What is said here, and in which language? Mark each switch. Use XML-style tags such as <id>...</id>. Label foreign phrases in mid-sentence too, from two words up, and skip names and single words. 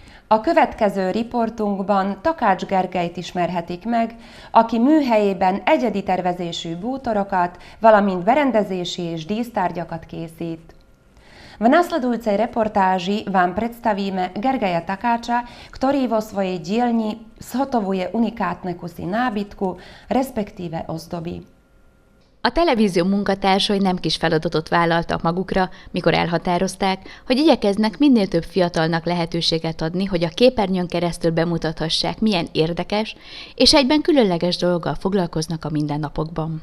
<hu>A következő riportunkban Takács Gergelyt ismerhetik meg, aki műhelyében egyedi tervezésű bútorokat, valamint berendezési és dísztárgyakat készít.</hu> <sk>V nasledujúcej reportáži vám predstavíme Gergeja Takáča, ktorý vo svojej dielni zhotovuje unikátne kusy nábytku, respektíve ozdoby.</sk> <hu>A televízió munkatársai nem kis feladatot vállaltak magukra, mikor elhatározták, hogy igyekeznek minél több fiatalnak lehetőséget adni, hogy a képernyőn keresztül bemutathassák, milyen érdekes és egyben különleges dologgal foglalkoznak a mindennapokban.</hu>